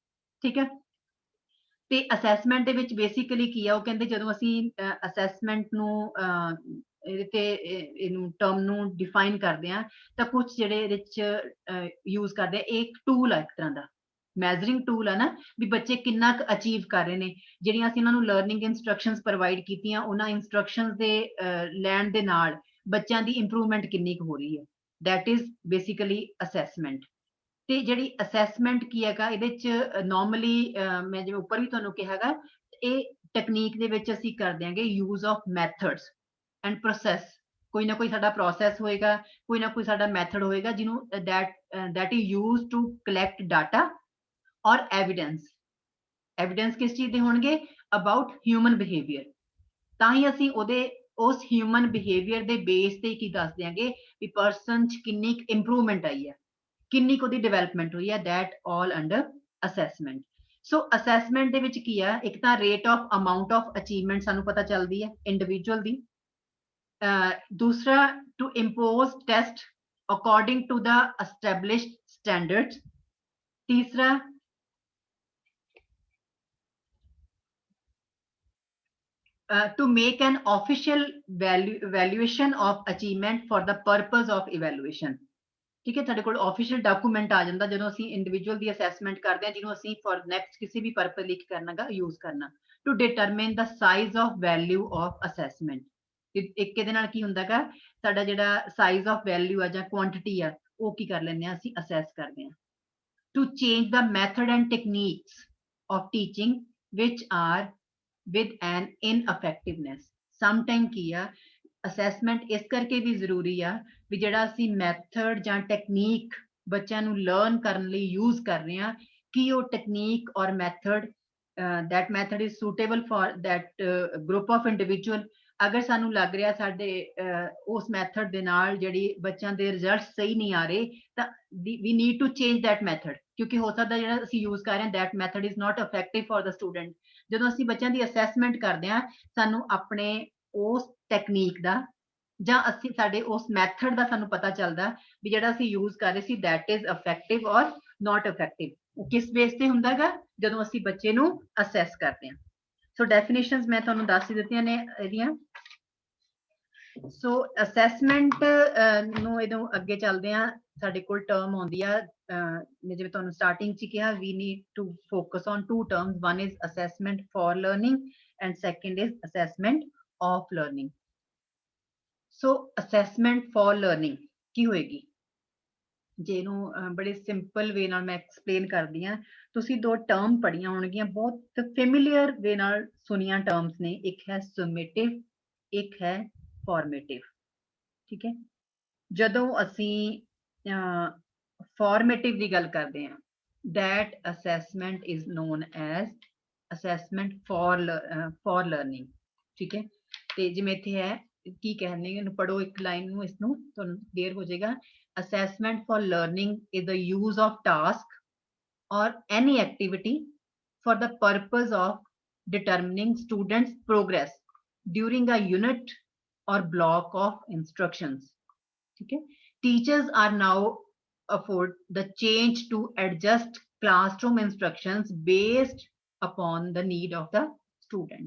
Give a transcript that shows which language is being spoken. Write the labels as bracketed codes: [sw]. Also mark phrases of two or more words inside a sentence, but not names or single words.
[pa] ਠੀਕ ਹੈ, ਤੇ ਅਸੈਸਮੈਂਟ ਦੇ ਵਿੱਚ ਬੇਸਿਕਲੀ ਕੀ ਆ, ਉਹ ਕਹਿੰਦੇ ਜਦੋਂ ਅਸੀਂ ਅਸੈਸਮੈਂਟ ਨੂੰ ਇਹਦੇ ਤੇ ਇਹਨੂੰ ਟਰਮ ਨੂੰ ਡਿਫਾਈਨ ਕਰਦੇ ਹਾਂ, ਤਾਂ ਕੁਝ ਜਿਹੜੇ ਇਹਦੇ 'ਚ ਯੂਜ਼ ਕਰਦੇ ਆ, ਇੱਕ ਟੂਲ ਆ, ਇੱਕ ਤਰ੍ਹਾਂ ਦਾ [en] measuring tool [pa] ਆ ਨਾ, ਵੀ ਬੱਚੇ ਕਿੰਨਾ ਕੁ ਅਚੀਵ ਕਰ ਰਹੇ ਨੇ, ਜਿਹੜੀਆਂ ਅਸੀਂ ਉਹਨਾਂ ਨੂੰ [en] learning instructions provide [pa] ਕੀਤੀਆਂ, ਉਹਨਾਂ ਇੰਸਟਰਕਸ਼ਨਸ ਦੇ ਲੈਣ ਦੇ ਨਾਲ ਬੱਚਿਆਂ ਦੀ ਇੰਪਰੂਵਮੈਂਟ ਕਿੰਨੀ ਕੁ ਹੋ ਰਹੀ ਹੈ, [en] that is basically assessment. [pa] ਤੇ ਜਿਹੜੀ ਅਸੈਸਮੈਂਟ ਕੀ ਹੈਗਾ, ਇਹਦੇ 'ਚ ਨਾਰਮਲੀ ਮੈਂ ਜਿਵੇਂ ਉੱਪਰ ਵੀ ਤੁਹਾਨੂੰ ਕਿਹਾ ਹੈਗਾ, ਇਹ ਟੈਕਨੀਕ ਦੇ ਵਿੱਚ ਅਸੀਂ ਕਰ ਦਿਆਂਗੇ [en] use of methods and process. [pa] ਕੋਈ ਨਾ ਕੋਈ ਸਾਡਾ ਪ੍ਰੋਸੈਸ ਹੋਏਗਾ, ਕੋਈ ਨਾ ਕੋਈ ਸਾਡਾ ਮੈਥਡ ਹੋਏਗਾ, ਜਿਹਨੂੰ [en] that is used to collect data [pa] ਔਰ ਐਵੀਡੈਂਸ ਕਿਸ ਚੀਜ਼ ਦੇ ਹੋਣਗੇ, [en] about human behaviour. [pa] ਤਾਂ ਹੀ ਅਸੀਂ ਉਸ [en] human behaviour [pa] ਦੇ ਬੇਸ ਤੇ ਕੀ ਦੱਸ ਦਿਆਂਗੇ ਵੀ ਪਰਸਨ 'ਚ ਕਿੰਨੀ ਇੰਪਰੂਵਮੈਂਟ ਆਈ ਹੈ, ਕਿੰਨੀ ਕੁ ਉਹਦੀ ਡਿਵੈਲਪਮੈਂਟ ਹੋਈ ਹੈ, [en] that all under assessment. [pa] ਸੋ ਅਸੈਸਮੈਂਟ ਦੇ ਵਿੱਚ ਕੀ ਆ, ਇੱਕ ਤਾਂ [en] rate of amount of achievement [pa] ਸਾਨੂੰ ਪਤਾ ਚੱਲਦੀ ਹੈ ਇੰਡੀਵਿਜੂਅਲ ਦੀ, ਦੂਸਰਾ [en] to impose test according to the established standards, [pa] ਤੀਸਰਾ [en] to make an official valuation of achievement for the purpose of evaluation. [pa] ਠੀਕ ਹੈ, ਤੁਹਾਡੇ ਕੋਲ [en] official document [pa] ਆ ਜਾਂਦਾ ਜਦੋਂ ਅਸੀਂ ਇੰਡੀਵਿਜੂਅਲ ਦੀ ਅਸੈਸਮੈਂਟ ਕਰਦੇ ਹਾਂ, ਜਿਹਨੂੰ ਅਸੀਂ [en] for next [pa] ਕਿਸੇ ਵੀ ਪਰਪਸ ਲਈ ਕਰਨਾਗਾ ਯੂਜ਼ ਕਰਨਾ, [en] to determine the size of value of assessment. [pa] ਇੱਕ ਇਹਦੇ ਨਾਲ ਕੀ ਹੁੰਦਾਗਾ, ਸਾਡਾ ਜਿਹੜਾ [en] size of value [pa] ਆ ਜਾਂ ਕੁਆਂਟੀਟੀ ਆ, ਉਹ ਕੀ ਕਰ ਲੈਂਦੇ ਆ, ਅਸੀਂ ਅਸੈਸ ਕਰਦੇ ਹਾਂ। [en] to change the method and techniques of teaching which are with an ineffectiveness. [pa] Sometime ਕੀ ਆ, ਅਸੈਸਮੈਂਟ ਇਸ ਕਰਕੇ ਵੀ ਜ਼ਰੂਰੀ ਆ ਵੀ ਜਿਹੜਾ ਅਸੀਂ ਮੈਥਡ ਜਾਂ ਟੈਕਨੀਕ ਬੱਚਿਆਂ ਨੂੰ ਲਰਨ ਕਰਨ ਲਈ ਯੂਜ਼ ਕਰ ਰਹੇ ਹਾਂ, ਕੀ ਉਹ ਟੈਕਨੀਕ ਔਰ ਮੈਥਡ [en] that method is suitable for that group of individual. [pa] ਅਗਰ ਸਾਨੂੰ ਲੱਗ ਰਿਹਾ ਸਾਡੇ ਉਸ ਮੈਥਡ ਦੇ ਨਾਲ ਜਿਹੜੀ ਬੱਚਿਆਂ ਦੇ ਰਿਜ਼ਲਟ ਸਹੀ ਨਹੀਂ ਆ ਰਹੇ, ਤਾਂ [en] we need to change that method, [pa] ਕਿਉਂਕਿ ਹੋ ਸਕਦਾ ਜਿਹੜਾ ਅਸੀਂ ਯੂਜ਼ ਕਰ ਰਹੇ ਹਾਂ [en] that method is not effective for the student. [pa] ਜਦੋਂ ਅਸੀਂ ਬੱਚਿਆਂ ਦੀ ਅਸੈਸਮੈਂਟ ਕਰਦੇ ਹਾਂ, ਸਾਨੂੰ ਆਪਣੇ ਉਸ ਟੈਕਨੀਕ ਦਾ ਜਾਂ ਅਸੀਂ ਸਾਡੇ ਉਸ ਮੈਥਡ ਦਾ ਸਾਨੂੰ ਪਤਾ ਚੱਲਦਾ ਵੀ ਜਿਹੜਾ ਅਸੀਂ ਯੂਜ਼ ਕਰ ਰਹੇ ਸੀ [en] that is effective or not effective. [pa] ਉਹ ਕਿਸ ਬੇਸ ਤੇ ਹੁੰਦਾ ਹੈਗਾ, ਜਦੋਂ ਅਸੀਂ ਬੱਚੇ ਨੂੰ ਅਸੈਸ ਕਰਦੇ ਹਾਂ। ਸੋ ਡੈਫੀਨੇਸ਼ਨਸ ਮੈਂ ਤੁਹਾਨੂੰ ਦੱਸ ਹੀ ਦਿੱਤੀਆਂ ਨੇ ਇਹਦੀਆਂ। ਸੋ ਅਸੈਸਮੈਂਟ ਨੂੰ ਇਹਦੋਂ ਅੱਗੇ ਚੱਲਦੇ ਹਾਂ, ਸਾਡੇ ਕੋਲ ਟਰਮ ਆਉਂਦੀ ਆ, ਮੈਂ ਜਿਵੇਂ ਤੁਹਾਨੂੰ ਸਟਾਰਟਿੰਗ 'ਚ ਕਿਹਾ, [en] we need to focus on two terms. One is assessment for learning and second is assessment of learning. So assessment for learning [pa] ਕੀ ਹੋਏਗੀ, ਜਿਹਨੂੰ ਬੜੇ [en] simple way [pa] ਨਾਲ ਮੈਂ ਐਕਸਪਲੇਨ ਕਰਦੀ ਹਾਂ। ਤੁਸੀਂ ਦੋ ਟਰਮ ਪੜ੍ਹੀਆਂ ਹੋਣਗੀਆਂ, ਬਹੁਤ [en] familiar way [pa] ਨਾਲ ਸੁਣੀਆਂ ਟਰਮਸ ਨੇ, ਇੱਕ ਹੈ ਸੁਮੇਟਿਵ [hi] एक है फॉर्मेटिव। ठीक है, [pa] ਜਦੋਂ ਅਸੀਂ ਫਾਰਮੇਟਿਵ ਦੀ ਗੱਲ ਕਰਦੇ ਹਾਂ, [en] that assessment is known as assessment for learning। [pa] ਠੀਕ ਹੈ, ਤੇ ਜਿਵੇਂ ਇੱਥੇ ਹੈ ਕੀ ਕਹਿੰਦੇ ਇਹਨੂੰ ਪੜੋ ਇੱਕ ਲਾਈਨ ਨੂੰ, ਇਸ ਨੂੰ ਤੁਹਾਨੂੰ ਕਲੀਅਰ ਹੋ ਜਾਏਗਾ। [en] assessment for learning is the use of task or any activity for the purpose of determining students progress during a unit or block of instructions। okay, teachers are now afford the change to adjust classroom instructions based upon the need of the student।